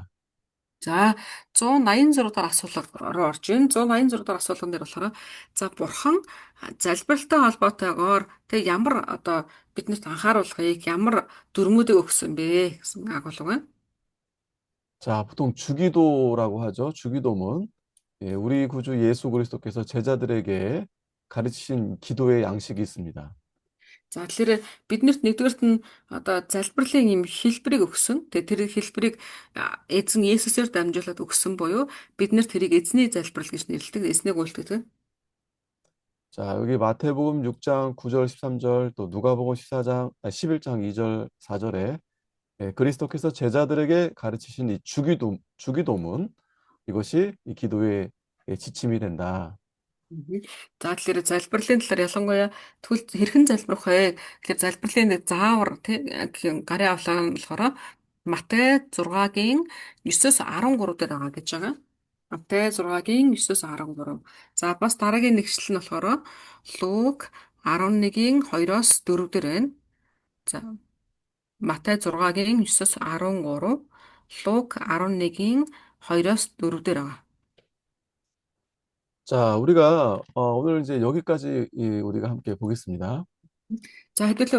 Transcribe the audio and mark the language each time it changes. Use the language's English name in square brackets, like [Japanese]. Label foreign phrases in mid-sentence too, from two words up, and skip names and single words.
[Mongolian] За 186 дахь асуулгаар орж ийн. 186 дахь асуулган дээр болохоор за бурхан залбиралтай холбоотойгоор тэг ямар одоо биднэрт анхааруулгыг ямар дүрмүүдийг өгсөн бэ гэсэн агуулга байна. [Korean] 자, 보통 주기도라고 하죠. 주기도문. 예, 우리 구주 예수 그리스도께서 제자들에게 가르치신 기도의 양식이 있습니다. [Mongolian] За тэгэхээр биднэрт нэгдүгээрт нь одоо залбирлын юм хэлбэрийг өгсөн. Тэгээ тэр хэлбэрийг эзэн Есүсээр дамжуулаад өгсөн буюу бид нар тэрийг эзний залбирал гэж нэрлэдэг, эзнийг үйлддэг. [Korean] 자, 여기 마태복음 6장 9절 13절 또 누가복음 11장 2절 4절에 그리스도께서 제자들에게 가르치신 이 주기도문 이것이 이 기도의 지침이 된다. [Mongolian] За тэгэхээр залбирлын талаар ялангуяа тэгвэл хэрхэн залбирах вэ? Тэгэхээр залбирлын заавар тий гарын авлага нь болохоор Матай 6-гийн 9-с 13 дээр байгаа гэж байгаа. Матай 6-гийн 9-с 13. За бас дараагийн нэгжил нь болохоор Лук 11-ийн 2-оос 4 дээр байна. За Матай 6-гийн 9-с 13, Лук 11-ийн 2-оос 4 дээр байгаа. [Korean] 자, 우리가 오늘 이제 여기까지 우리가 함께 보겠습니다. [Mongolian] За хэдүүлээ